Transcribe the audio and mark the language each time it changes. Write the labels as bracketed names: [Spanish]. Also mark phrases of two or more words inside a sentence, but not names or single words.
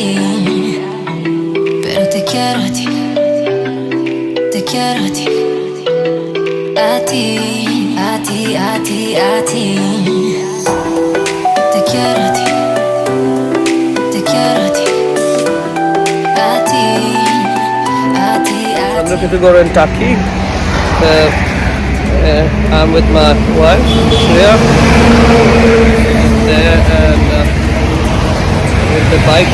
[Spanish] Pero te quiero a ti, te quiero a ti, a ti, a ti, a ti, a ti. Te quiero a ti, te quiero a ti, a ti, a ti, a ti. [English] Chandraketugarh and Taki. I'm with my wife, Shreya, there, and with the bike.